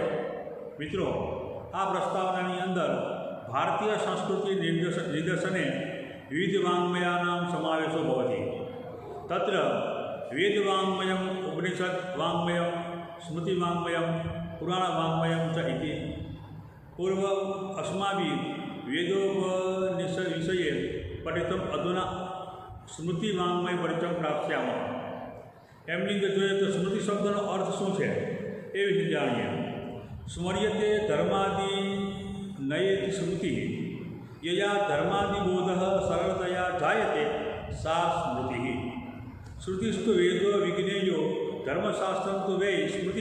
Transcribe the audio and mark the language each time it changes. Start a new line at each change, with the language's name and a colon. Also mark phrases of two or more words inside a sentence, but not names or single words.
Gujarati: મિત્રો, આ પ્રસ્તાવનાની અંદર ભારતીય સંસ્કૃતિ
Sanskrit: નિદર્શને વિવિધ વાङ्मयानां સમાવેશો ભવતિ. તત્ર વેદવાङ्मयम्, ઉપનિષદ વાङ्मयम्, સ્મૃતિ વાङ्मयम्, પુરાણ વાङ्मयम् ચ इति पूर्व अस्माभिः वेदोपनिषद्विषये पठितम्. अधुना स्मृति वाङ्मय परिचयं प्राप्स्यामः.
Gujarati: એમની અંદર જોઈએ તો સ્મૃતિ શબ્દનો અર્થ શું છે એ વિશે જાણીએ.
Sanskrit: સ્મર્યતે ધર્માદિ નયેતિ સ્મૃતિ, યયા ધર્માદિબોધ સરળતયા જાયતે સા સ્મૃતિ. શ્રુતિસ્તુ વેદો વિજ્ઞેયો ધર્મશાસ્ત્રમ તુ વૈ સ્મૃતિ.